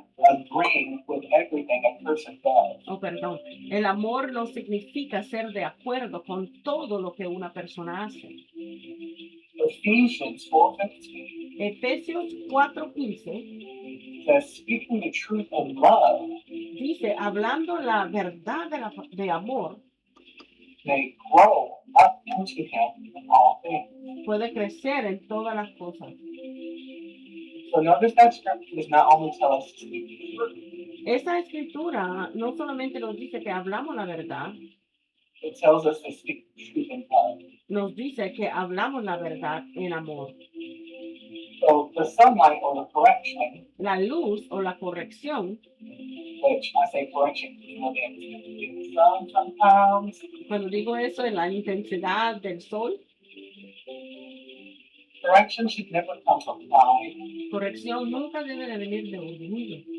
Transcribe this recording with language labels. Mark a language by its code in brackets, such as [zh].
[en] agreeing with everything a person does. [es] oh perdón, el amor no significa ser de acuerdo con todo lo que una persona hace. [en] Ephesians 4:15 [es] Efesios 4:15 [en] says, speaking the truth in love [es] dice, hablando la verdad de amor, [en] may grow up into him in all things. [es] puede crecer en todas las cosas. [en] So notice that scripture does not only tell us to speak the truth, [es] Esa escritura no solamente nos dice que hablamos la verdad, [en] it tells us to speak the truth in love. [es] nos dice que hablamos la verdad en amor. [en] So the sunlight or the correction, [es] La luz o la corrección, [en] which I say correction, you know, the sun sometimes, [es] cuando digo eso, en la intensidad del sol, [en] correction should never come from pride, [es] corrección nunca debe de venir de orgullo,